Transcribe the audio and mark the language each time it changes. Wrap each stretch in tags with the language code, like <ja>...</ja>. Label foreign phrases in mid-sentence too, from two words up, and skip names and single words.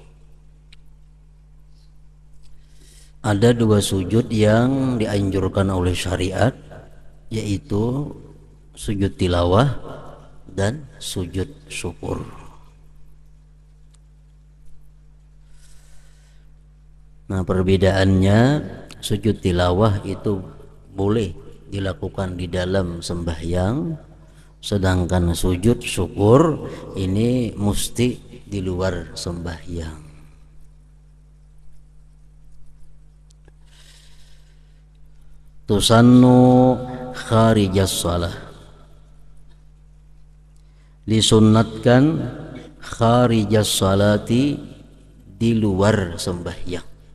<id>Ada dua sujud yang dianjurkan oleh syariat, yaitu sujud tilawah dan sujud syukur. Nah perbedaannya, sujud tilawah itu boleh dilakukan di dalam sembahyang, sedangkan sujud syukur ini mesti di luar sembahyang.</id> <ar>تُسَنُّ خارجَ الصلاة, disunnatkan خارجَ الصلاة,</ar> <id>di luar sembahyang.</id>